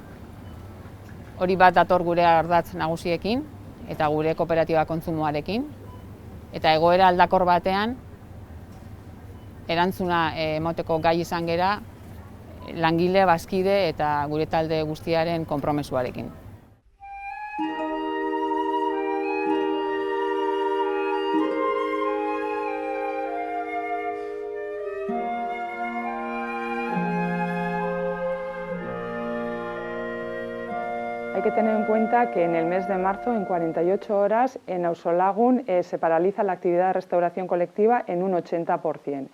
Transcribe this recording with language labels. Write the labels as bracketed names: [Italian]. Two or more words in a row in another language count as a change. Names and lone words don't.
[Basque] Hori bat dator gure ardatz nagusiekin eta gure kooperatiba kontsumoarekin. Eta egoera aldakor batean erantzuna emoteko gai izan gera langile, bazkide eta gure talde guztiaren konpromesuarekin. [Spanish] Hay que tener en cuenta que en el mes de marzo, en 48 horas, en Auzolagun se paraliza la actividad de restauración colectiva en un 80%.